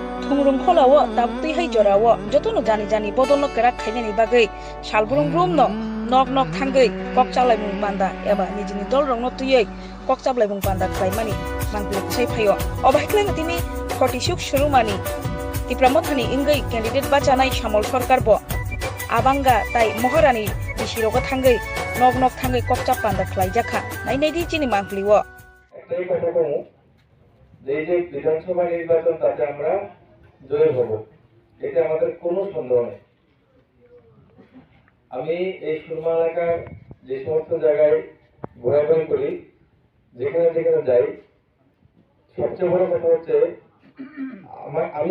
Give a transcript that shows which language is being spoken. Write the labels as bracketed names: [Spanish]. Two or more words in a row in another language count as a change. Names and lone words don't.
[Kok Borok] थुंरुं खोलावो दाबुतै है जरावो जतनो जानि जानि बदल केरा खाइनानि बागै सालबुरुं ब्रुमनो नक नक थांगै कक चालायमुं बान्दा एबा निजिनि दल रंनो तुयै कक चाबलायमुं बान्दा खालायमानि मांगले साइ फायो अबायख्लाय तिनि 46 शुरुमानि तिप्रामथानि इंगै कैंडिडेट बाचानाय सामल सरकार बो आबांगा ताई महारानी बिसिरोगा थांगै नक नक थांगै कक चाप बान्दा खालायजाखा नायनायदि चिनि मांगलिवो [Bangla] একটাই কথা বলবো যে বিধানসভা নির্বাচন তাতে আমরা জয় হব এতে আমাদের কোনো সন্দেহ নেই। আমি এই সুরমা এলাকার যে সমস্ত জায়গায় ঘোরাঘুরি করি যেখানে যেখানে যাই সবচেয়ে বড় কথা হচ্ছে আমি